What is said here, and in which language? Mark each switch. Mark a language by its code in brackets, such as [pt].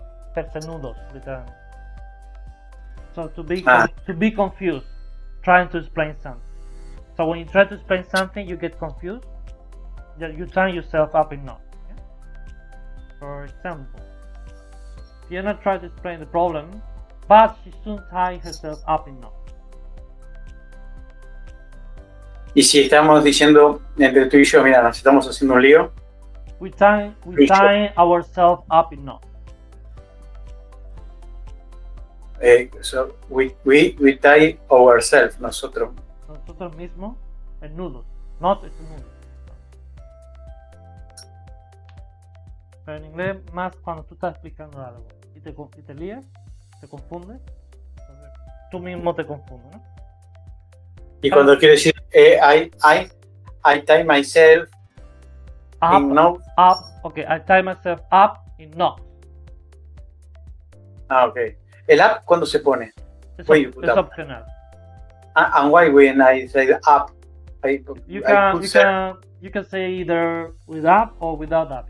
[es] Hacerse nudos, literalmente. [en] So to be confused, trying to explain something. So when you try to explain something, you get confused. You tie yourself up in knots. Okay? For example, Fiona tried to explain the problem, but she soon tied herself up in knots. [es] Y si estamos diciendo entre tú y yo, mira, nos estamos haciendo un lío. [en] We tie ourselves up in knots. So we tie ourselves, [es] nosotros mismos en nudos. Not es un nudo. Pero en inglés más cuando tú estás explicando algo y te lías, te confundes, tú mismo te confundes, ¿no? Y cuando quiero decir [en] I tie myself in knots. Okay, I tie myself up in knots. [es] Ok. El up, ¿cuándo se pone? Es opcional. [en] And why when I say up? You can say either with up or without up.